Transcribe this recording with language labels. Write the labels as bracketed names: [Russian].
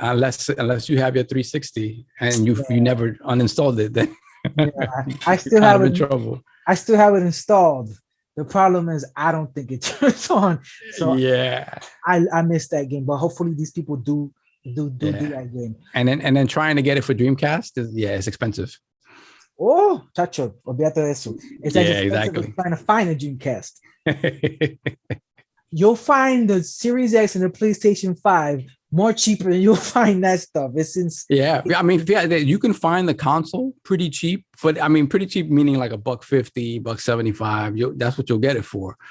[English] Yeah, unless you have your 360 and you never uninstalled it, then I still have it in trouble. I still have it installed. The problem is I don't think it turns on. So I missed that game, but hopefully these people do that game. And then trying to get it for Dreamcast it's expensive. [Spanish] Oh, chacho, olvídate de eso. [English] It's exactly. Trying to find a Dreamcast. You'll find the Series X and the PlayStation 5 more cheaper than you'll find that stuff. I mean, you can find the console pretty cheap, but I mean, pretty cheap meaning like $150, $175. That's what you'll get it for.